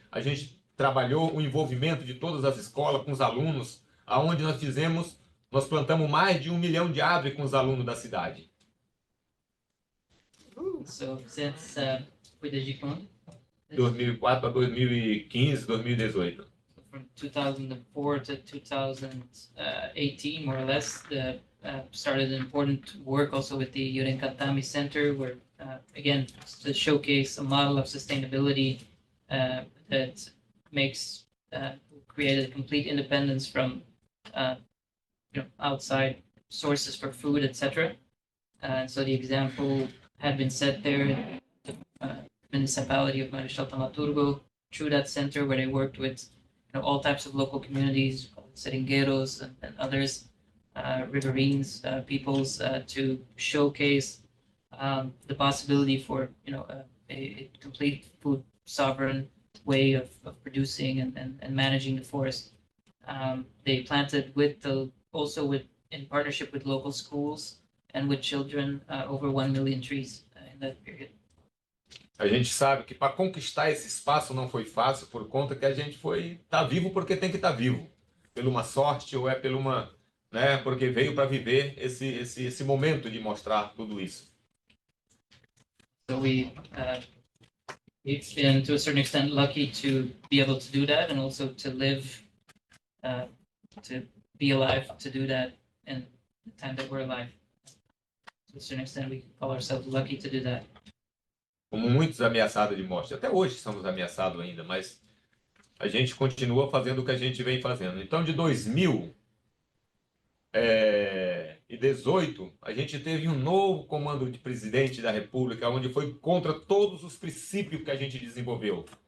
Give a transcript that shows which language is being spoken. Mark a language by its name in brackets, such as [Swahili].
[Portuguese] A gente trabalhou o envolvimento de todas as escolas com os alunos, aonde nós plantamos mais de 1 milhão de árvores com os alunos da cidade. [English] So since [Portuguese] foi desde quando? 2004 a 2015, 2018. [English] From 2004 to 2018, more or less, started an important work also with the Yurenkatami Center, where again to showcase a model of sustainability that makes created a complete independence from outside sources for food, etc. So the example had been set there in the municipality of Marechal Thaumaturgo through that center, where they worked with all types of local communities, seringueiros and others, riverines, peoples, to showcase the possibility for a complete food sovereign way of producing and managing the forest. They planted in partnership with local schools and with children, over 1 million trees in that period. [Portuguese] A gente sabe que para conquistar esse espaço não foi fácil, por conta que a gente tá vivo porque tem que estar vivo, pela uma sorte ou pela uma, né, porque veio para viver esse momento de mostrar tudo isso. [English] So we've been to a certain extent lucky to be able to do that, and also to live, to be alive to do that, and time that we're alive. To a certain extent, we can call ourselves lucky to do that. [Portuguese] Como muitos ameaçados de morte. Até hoje somos ameaçados ainda, mas a gente continua fazendo o que a gente vem fazendo. Então, de 2018, a gente teve um novo comando de presidente da República, onde foi contra todos os princípios que a gente desenvolveu.